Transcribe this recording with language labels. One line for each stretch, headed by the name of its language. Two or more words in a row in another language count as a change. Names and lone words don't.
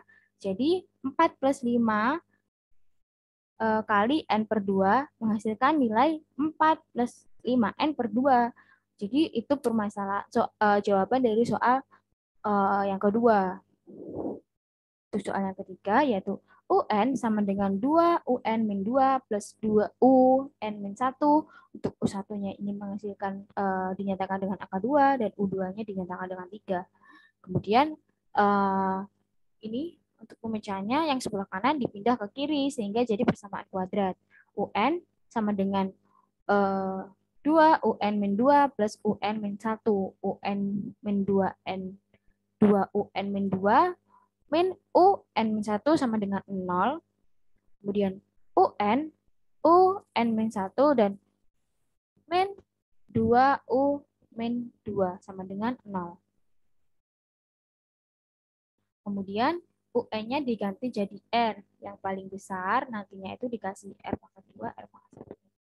Indonesian: Jadi 4 plus 5 kali N per 2 menghasilkan nilai 4 plus 5N per 2. Jadi itu jawaban dari soal yang kedua. Untuk soal yang ketiga yaitu UN sama dengan 2 UN min 2 plus 2 UN min 1. Untuk U1-nya ini menghasilkan dinyatakan dengan angka 2 dan U2-nya dinyatakan dengan 3. Kemudian ini untuk pemecahannya yang sebelah kanan dipindah ke kiri sehingga jadi persamaan kuadrat. UN sama dengan 2 UN min 2 plus UN min 1. UN min 2N 2 UN min 2 min UN min 1 sama dengan 0. Kemudian UN min 1 dan min 2 U min 2 sama dengan 0. Kemudian UN-nya diganti jadi R yang paling besar, nantinya itu dikasih R pangkat 2, R pangkat 1.